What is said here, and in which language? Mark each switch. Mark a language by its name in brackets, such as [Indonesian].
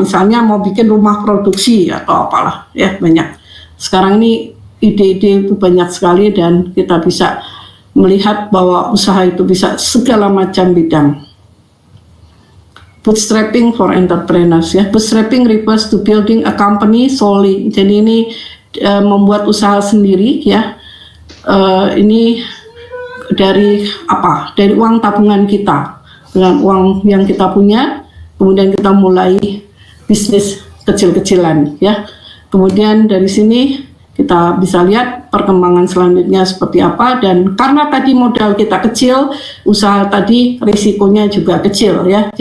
[Indonesian] Misalnya mau bikin rumah produksi atau apalah, ya banyak. Sekarang ini ide-ide itu banyak sekali dan kita bisa melihat bahwa usaha itu bisa segala macam bidang. [English] Bootstrapping for entrepreneurs, ya. Bootstrapping refers to building a company solely. [Indonesian] Jadi ini membuat usaha sendiri, ya. Ini dari apa? Dari uang tabungan kita, dengan uang yang kita punya, kemudian kita mulai bisnis kecil-kecilan, ya. Kemudian dari sini kita bisa lihat perkembangan selanjutnya seperti apa, dan karena tadi modal kita kecil, usaha tadi risikonya juga kecil, ya.